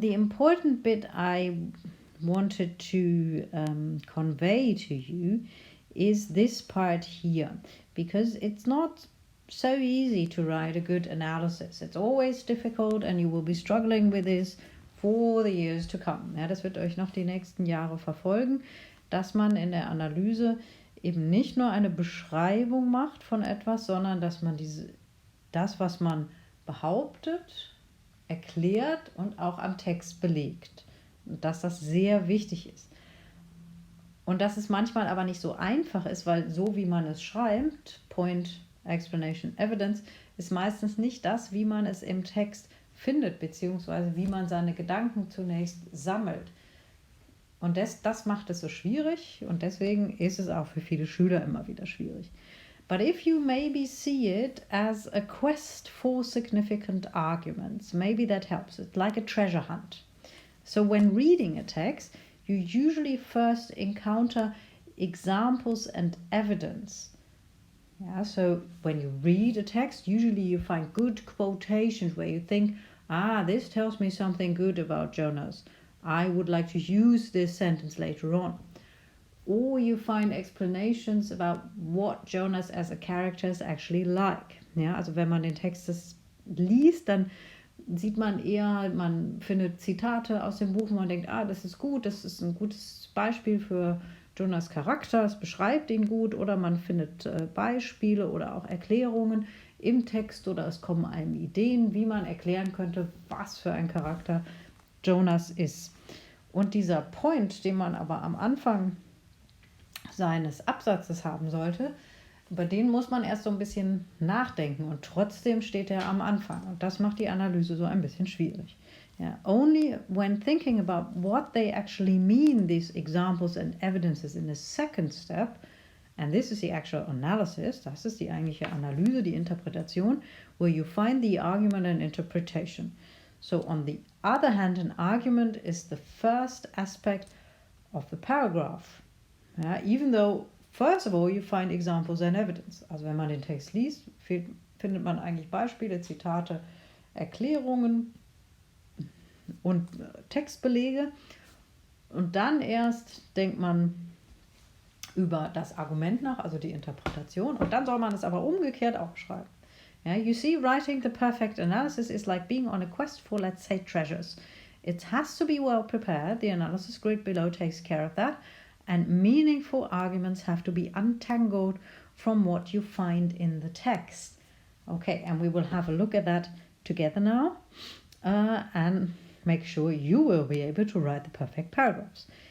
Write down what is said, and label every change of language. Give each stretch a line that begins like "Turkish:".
English: The important bit I wanted to convey to you is this part here, because it's not so easy to write a good analysis. It's always difficult, and you will be struggling with this for the years to come.
German: Ja, das wird euch noch die nächsten Jahre verfolgen, dass man in der Analyse eben nicht nur eine Beschreibung macht von etwas, sondern dass man das, was man behauptet, erklärt und auch am Text belegt. Und dass das sehr wichtig ist. Und dass es manchmal aber nicht so einfach ist, weil so wie man es schreibt,
English: Point, Explanation, Evidence,
German: ist meistens nicht das, wie man es im Text findet, beziehungsweise wie man seine Gedanken zunächst sammelt. Und das macht es so schwierig, und deswegen ist es auch für viele Schüler immer wieder schwierig.
English: But if you maybe see it as a quest for significant arguments, maybe that helps. It's like a treasure hunt. So when reading a text, you usually first encounter examples and evidence. Yeah, so when you read a text, usually you find good quotations where you think, this tells me something good about Jonas. I would like to use this sentence later on. Or you find explanations about what Jonas as a character is actually like.
German: Ja, also wenn man den Text liest, dann sieht man eher, man findet Zitate aus dem Buch und man denkt, das ist gut, das ist ein gutes Beispiel für Jonas' Charakter, es beschreibt ihn gut, oder man findet Beispiele oder auch Erklärungen im Text, oder es kommen einem Ideen, wie man erklären könnte, was für ein Charakter Jonas ist. Und dieser Point, den man aber am Anfang seines Absatzes haben sollte, über den muss man erst so ein bisschen nachdenken, und trotzdem steht er am Anfang, und das macht die Analyse so ein bisschen schwierig.
English: Yeah, only when thinking about what they actually mean, these examples and evidences, in the second step, and this is the actual analysis,
German: das ist die eigentliche Analyse, die Interpretation,
English: where you find the argument and interpretation. So on the other hand, an argument is the first aspect of the paragraph. Yeah, even though, first of all, you find examples and evidence.
German: Also wenn man den Text liest, findet man eigentlich Beispiele, Zitate, Erklärungen und Textbelege. Und dann erst denkt man, über das Argument nach, also die Interpretation. Und dann soll man es aber umgekehrt aufschreiben.
English: Yeah, you see, writing the perfect analysis is like being on a quest for, let's say, treasures. It has to be well prepared. The analysis grid below takes care of that. And meaningful arguments have to be untangled from what you find in the text. Okay, and we will have a look at that together now and make sure you will be able to write the perfect paragraphs.